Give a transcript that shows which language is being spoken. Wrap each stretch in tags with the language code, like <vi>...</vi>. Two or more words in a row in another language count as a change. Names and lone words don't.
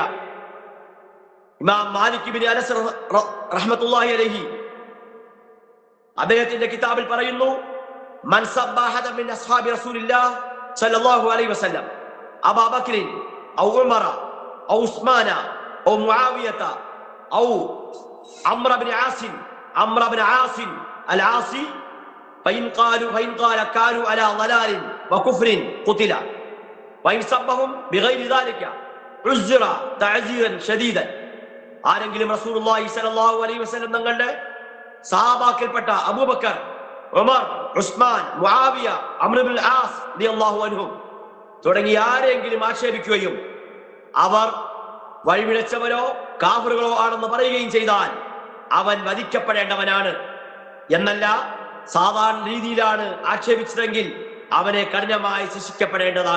<ml>ഇമാം മാലിക് ഇബ്നു അനസ്</ml> <ar>رحمة الله عليه</ar> <ml>അദ്ദേഹത്തിന്റെ കിതാബിൽ പറയുന്നു,</ml> <ar>من سب أحدا من أصحاب رسول الله صلى الله عليه وسلم أبو بكر أو عمر أو عثمان أو معاوية أو عمرو بن عاصم العاصي فإن قال كانوا على ضلال وكفر قتل وإن سبهم بغير ذلك عذر تعذيرا شديدا.</ar> <ml>ആരെങ്കിലും റസൂലുള്ളാഹി</ml> <ar>صلى الله عليه وسلم</ar> <ml>തങ്ങളുടെ സഹാബാക്കൾപ്പെട്ട അബൂബക്കർ, ഉമർ, ഉസ്മാൻ, മുആവിയ, അംർ ഇബ്നുൽ ആസ്</ml> <ar>رضي الله عنهم</ar> <ml>തുടങ്ങി ആരെങ്കിലും ആക്ഷേപിക്കുകയും അവർ വഴിപിഴച്ചവരോ കാഫിറുകളോ ആണെന്ന് പറയുകയും ചെയ്താൽ അവൻ വധിക്കപ്പെടേണ്ടവനാണ് എന്നല്ല, സാധാരണ രീതിയിലാണ് ആക്ഷേപിച്ചതെങ്കിൽ അവനെ കഠിനമായി ശിക്ഷിക്കപ്പെടേണ്ടതാണ്.</ml>